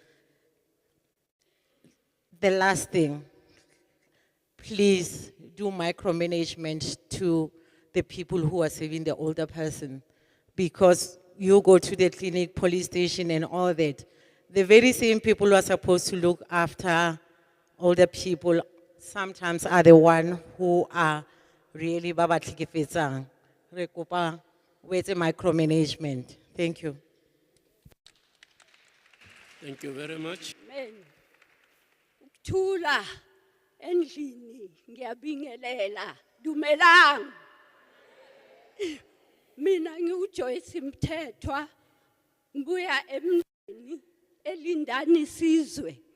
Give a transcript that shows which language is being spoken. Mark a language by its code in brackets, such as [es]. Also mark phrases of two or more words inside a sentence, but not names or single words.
[en] The last thing, please do micromanagement to the people who are saving the older person, because you go to the clinic, police station and all that. The very same people who are supposed to look after older people sometimes are the ones who are really babatlhekefetsang. [st] Re kopa [en] with micromanagement. Thank you. Thank you very much. Amen. [zu] Tlou endlini ngiyabingelela dumelang. Mina ngiuJoyce Mthethwa ngibuya emndeni elindani sizwe.